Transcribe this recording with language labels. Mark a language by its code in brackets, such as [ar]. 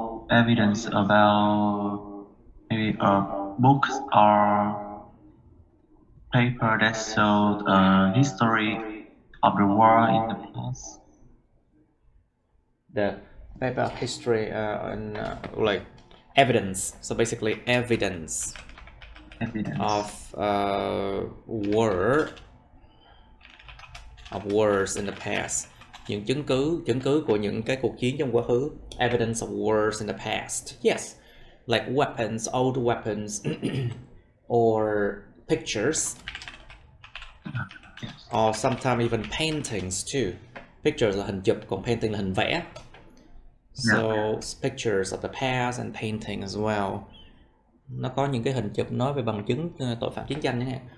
[en] Evidence about maybe books or paper that showed history of the war in the past. The paper of history and like evidence. So basically evidence of wars in the past. [vi] Những chứng cứ của những cái cuộc chiến trong quá khứ. [en] Evidence of wars in the past. Yes, like weapons, old weapons, or pictures, or sometimes even paintings too. [vi] Pictures là hình chụp, còn painting là hình vẽ. [en] So pictures of the past and painting as well. [vi] Nó có những cái hình chụp nói về bằng chứng tội phạm chiến tranh chẳng hạn.